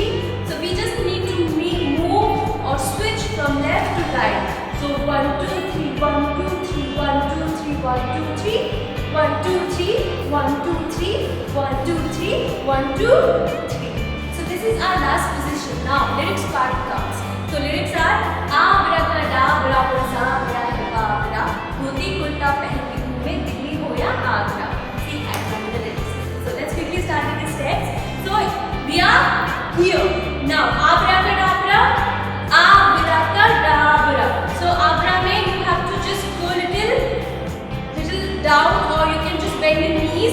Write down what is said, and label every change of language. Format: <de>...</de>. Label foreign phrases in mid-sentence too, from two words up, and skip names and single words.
<en>So we just need to move or switch from left to right. So 1 2 3 1 2 3 1 2 3 1 2 3 1 2 3 1 2 3 1 2 3 1 2 3. So this is our last position. Now lyrics part comes. So lyrics are</en> <hi>अबरा कडबरा सबरा कबरा धोती कुर्ता पहन के घूमे दिल्ली हो या आगरा.</hi> <en>See, I remember the lyrics. So let's quickly start with the steps. So we are here. Now abracadabra, abracadabra. So abra mein you have to just go little down, or you can just bend your knees.</en>